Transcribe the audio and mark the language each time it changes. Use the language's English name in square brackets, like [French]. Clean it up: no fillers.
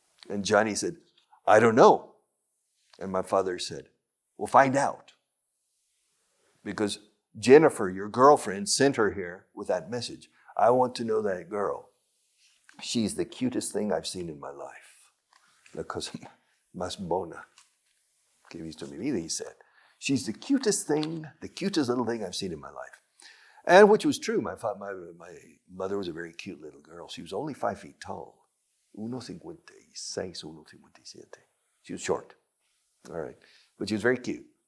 [English] And Johnny said, I don't know. And my father said, well, find out. Because Jennifer, your girlfriend, sent her here with that message. I want to know that girl. She's the cutest thing I've seen in my life. [Spanish] La cosa más bona que he visto en mi vida, [English] he said. She's the cutest little thing I've seen in my life. And which was true. My mother was a very cute little girl. She was only 5 feet tall. 1.56, 1.57. She was short. All right. But she was very cute.